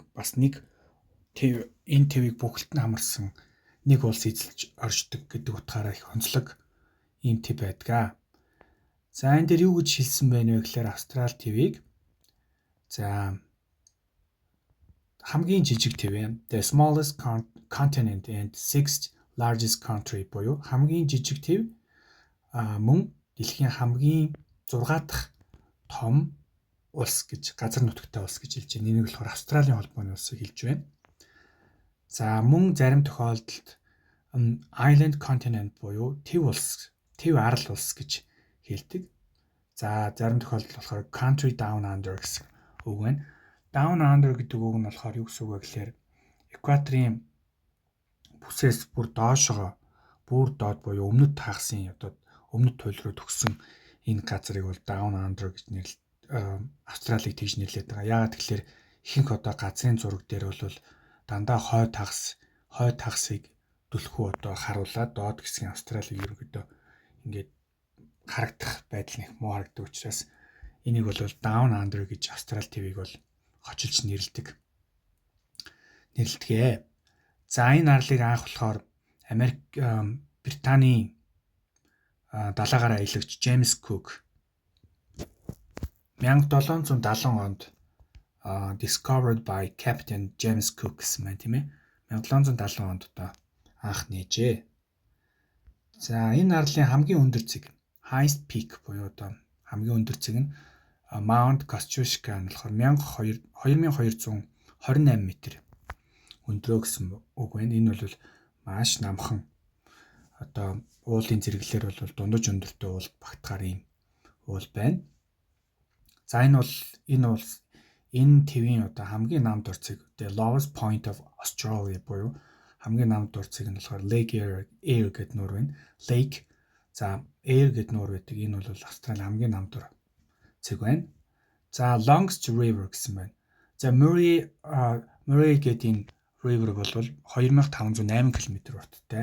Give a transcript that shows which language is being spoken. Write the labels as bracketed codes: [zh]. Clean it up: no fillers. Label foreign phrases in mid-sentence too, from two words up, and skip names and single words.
[mn] Бас нэг төв, энэ төвийг бүгд нь хамарсан нэг улс эзэлж оршдог гэдэг утгаараа их онцлог ийм төв байдаг. За энэ дээр юу гэж хэлсэн байна вэ гэхээр Австрали твийг хамгийн жижиг төв юм. [en] The smallest continent and sixth largest country [mn] буюу хамгийн жижиг төв мөн дэлхийн хамгийн 6 дахь том улс гэж газар нутагтай улс гэж хэлж байна. Энийг болохоор Австралийн холбооны улсыг хэлж байна. За мөн зарим тохиолдолд [en] island continent [mn] буюу төв арал улс гэж хэлдэг. За зарим тохиолдолд болохоор [en] country down under [mn] гэсэн үг байна. [en] Down under [mn] гэдэг үг нь болохоор юу гэсэн үг вэ гэхээр экваторын бүсээс бүр доошоо бүр доод буюу өмнөд хагсын одоо өмнөд туйл руу төгссөн энэ газрыг бол [en] down under [mn] гэж Австралиг тэгж нэрлэдэг байгаа. Яагаад тэгэхээр ихэнх одоо газрын зураг дээр бол дандаа хойд хагсыг түлхүү одоо харуулад доод хэсгийн Австралиг ерөнхийдөө ингээд харагдах байдал нэг муу харагддаг учраас энийг бол [en] down under [mn] гэж Австрали твийг бол хочилж нэрлэдэг. За энэ арлыг анх болохоор Британий далайгаар аялагч Джеймс Кук 1770 онд [en] discovered by Captain James Cook [mn] гэсэн байна тийм ээ. 1770 онд одоо анх нээжээ. За энэ арлын хамгийн өндөр цэг [en] highest peak [mn] буюу одоо хамгийн өндөр цэг нь Mount Kosciuszko нь болохоор 2228 м өндрөө гэсэн үг байна. Энэ бол маш намхан одоо уулын зэрэглэлээр бол дундаж өндөртэй уул багтахаар ийм уул байна. За энэ твийн одоо хамгийн нам дор цэг [en] the lowest point of Australia [mn] буюу хамгийн нам дор цэг нь болохоор Lake Eyre гэдэг нуур байна. Lake за Eyre гэдэг нуур байдаг. Энэ бол Австрали хамгийн нам дор цэг байна. За [en] longest river [mn] гэсэн байна. За Murray гэдэг энэ river бол 2508 км урттай.